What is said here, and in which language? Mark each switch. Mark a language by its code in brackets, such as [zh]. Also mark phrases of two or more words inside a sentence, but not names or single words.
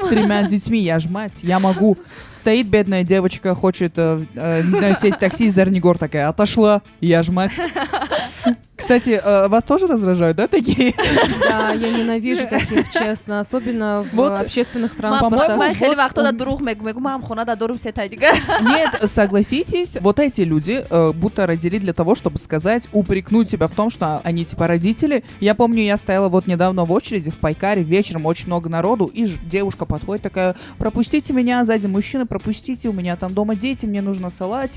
[ru] с 3 детьми, я ж мать, я могу. Стоит бедная девочка, хочет, не знаю, сесть в такси из Зорнигор, такая: отошла, я ж мать. Кстати, вас тоже раздражают, да, такие? Да, я ненавижу таких, честно, особенно в Вот. общественных По-моему, транспортах. [tg] Май хели [ru] вот [tg] вахтода [ru] он- [tg] дурух мегу мам хонада дурум сетай дига. [ru] Нет, согласитесь, вот эти люди будто родили для того, чтобы сказать, упрекнуть тебя в том, что они типа родители. Я помню, я стояла вот недавно в очереди в Пайкаре, вечером очень много народу, и девушка подходит такая: пропустите меня, сзади мужчина, пропустите, у меня там дома дети, мне нужно салатик.